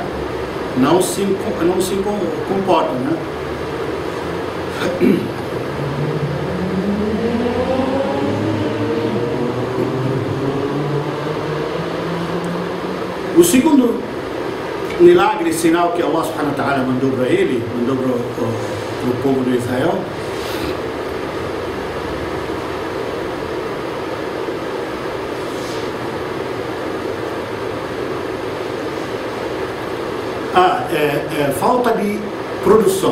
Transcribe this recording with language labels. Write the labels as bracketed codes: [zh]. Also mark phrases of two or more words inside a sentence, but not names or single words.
[pt] Não se comporta, né? O segundo milagre, sinal que [ar] الله سبحانه وتعالى [pt] mandou para ele, mandou para o povo de Israel, falta de produção.